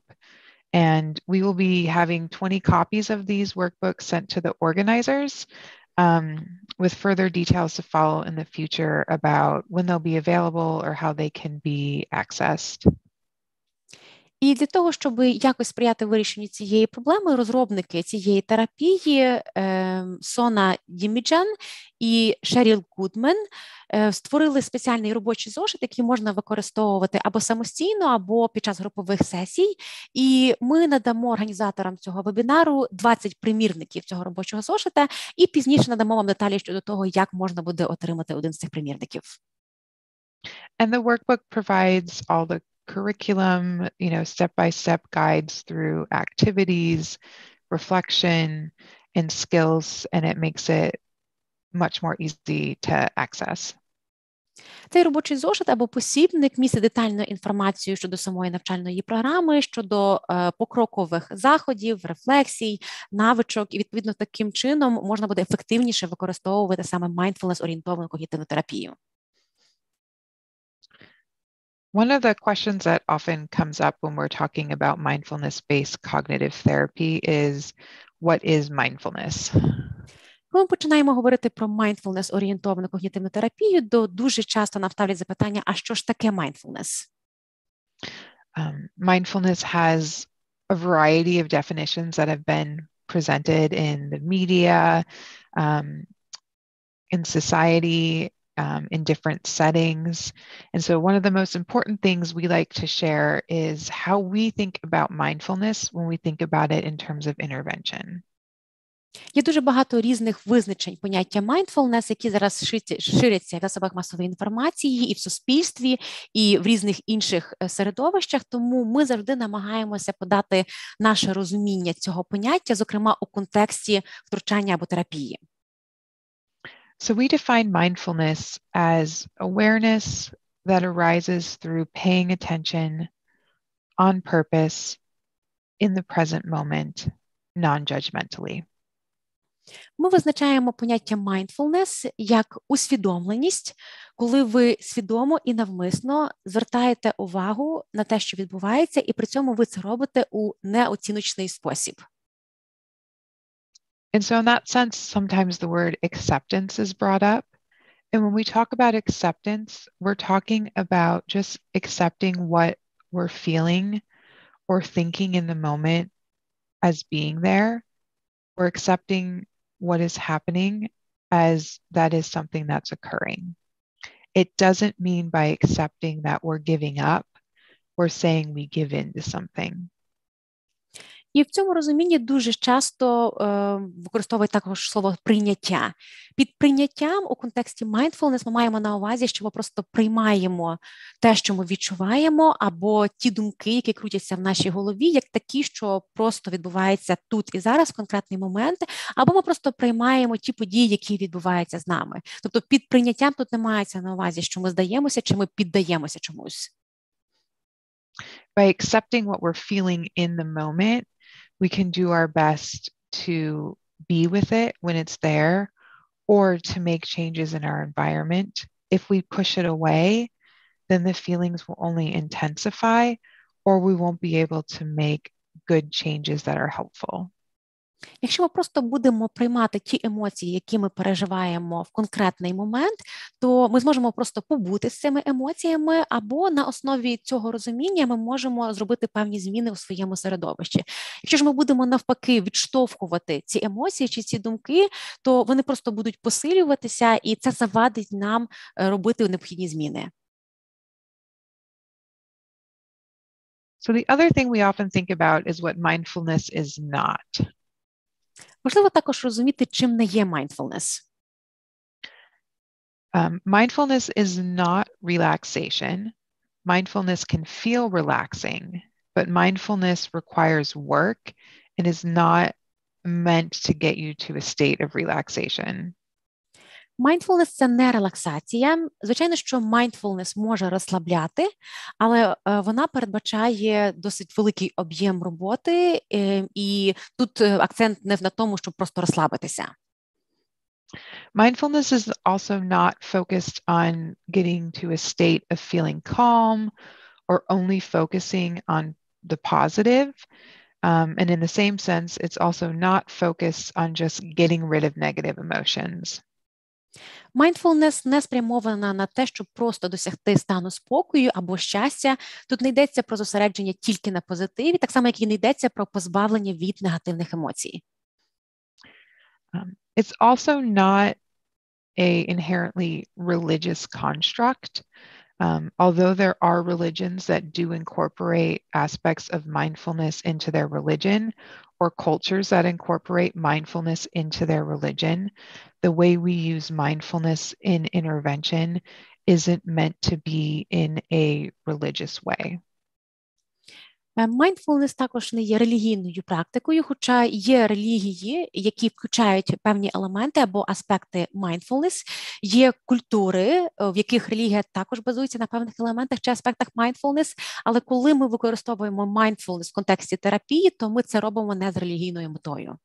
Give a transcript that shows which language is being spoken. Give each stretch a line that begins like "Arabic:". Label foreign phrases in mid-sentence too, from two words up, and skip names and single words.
English: And we will be having 20 copies of these workbooks sent to the organizers, with further details to follow in the future about when they'll be available or how they can be accessed.
Ukrainian: І для того, щоб якось сприяти вирішенню цієї проблеми, розробники цієї терапії Сона Діміджан і Шеріл Гудмен створили спеціальний робочий зошит, який можна використовувати або самостійно, або під час групових сесій. І ми надамо організаторам цього вебінару 20 примірників цього робочого зошита, і пізніше надамо вам деталі щодо того, як можна буде отримати один з цих примірників.
English: And the workbook provides all the curriculum, step-by-step guides through activities, reflection, and skills, and it makes it much more easy to access.
Ukrainian: Цей робочий зошит або посібник містить детальну інформацію щодо самої навчальної програми, щодо покрокових заходів, рефлексій, навичок, і відповідно таким чином можна буде ефективніше використовувати саме mindfulness-орієнтовану когнітивну терапію.
English: One of the questions that often comes up when we're talking about mindfulness-based cognitive therapy is, what is mindfulness?
Ukrainian: Коли ми починаємо говорити про mindfulness-орієнтовану когнітивну терапію, то дуже часто нам ставлять запитання, а що ж таке mindfulness?
English: Mindfulness has a variety of definitions that have been presented in the media, in society, in different settings. And so one of the most important things we like to share is how we think about mindfulness when we think about it in terms of intervention.
Ukrainian: Є дуже багато різних визначень поняття mindfulness, які зараз ширяться в засобах масової інформації і в суспільстві, і в різних інших середовищах, тому ми завжди намагаємося подати наше розуміння цього поняття, зокрема у контексті втручання або терапії.
English: So we define mindfulness as awareness that arises through paying attention on purpose in the present moment, non-judgmentally.
Ukrainian: Ми визначаємо поняття mindfulness як усвідомленість, коли ви свідомо і навмисно звертаєте увагу на те, що відбувається, і при цьому ви це робите у неоціночний спосіб.
English: And so in that sense, sometimes the word acceptance is brought up. And when we talk about acceptance, we're talking about just accepting what we're feeling or thinking in the moment as being there, or accepting what is happening as that is something that's occurring. It doesn't mean by accepting that we're giving up, we're saying we give in to something.
Ukrainian: І в цьому розумінні дуже часто використовують також слово «прийняття». Під прийняттям у контексті mindfulness ми маємо на увазі, що ми просто приймаємо те, що ми відчуваємо, або ті думки, які крутяться в нашій голові, як такі, що просто відбуваються тут і зараз в конкретний момент, або ми просто приймаємо ті події, які відбуваються з нами. Тобто під прийняттям тут не мається на увазі, що ми здаємося, чи ми піддаємося чомусь.
English: By accepting what we're feeling in the moment, we can do our best to be with it when it's there, or to make changes in our environment. If we push it away, then the feelings will only intensify, or we won't be able to make good changes that are helpful.
Ukrainian: Якщо ми просто будемо приймати ті емоції, які ми переживаємо в конкретний момент, то ми зможемо просто побути з цими емоціями, або на основі цього розуміння ми можемо зробити певні зміни у своєму середовищі. Якщо ж ми будемо навпаки відштовхувати ці емоції чи ці думки, то вони просто будуть посилюватися, і це завадить нам робити необхідні зміни.
English: So the other thing we often think about is what mindfulness is not.
Ukrainian: Важливо також розуміти, чим не є mindfulness.
English: Mindfulness is not relaxation. Mindfulness can feel relaxing, but mindfulness requires work and is not meant to get you to a state of relaxation.
Ukrainian: Mindfulness – це не релаксація. Звичайно, що mindfulness може розслабляти, але вона передбачає досить великий об'єм роботи, і тут акцент не на тому, щоб просто розслабитися.
English: Mindfulness is also not focused on getting to a state of feeling calm or only focusing on the positive. And in the same sense, it's also not focused on just getting rid of negative emotions.
Ukrainian: Mindfulness не спрямована на те, щоб просто досягти стану спокою або щастя. Тут не йдеться про зосередження тільки на позитиві, так само, як і не йдеться про позбавлення від негативних емоцій.
English: It's also not an inherently religious construct. Although there are religions that do incorporate aspects of mindfulness into their religion, or cultures that incorporate mindfulness into their religion, the way we use mindfulness in intervention isn't meant to be in a religious way.
Ukrainian: Mindfulness також не є релігійною практикою, хоча є релігії, які включають певні елементи або аспекти mindfulness. Є культури, в яких релігія також базується на певних елементах чи аспектах mindfulness, але коли ми використовуємо mindfulness в контексті терапії, то ми це робимо не з релігійною метою.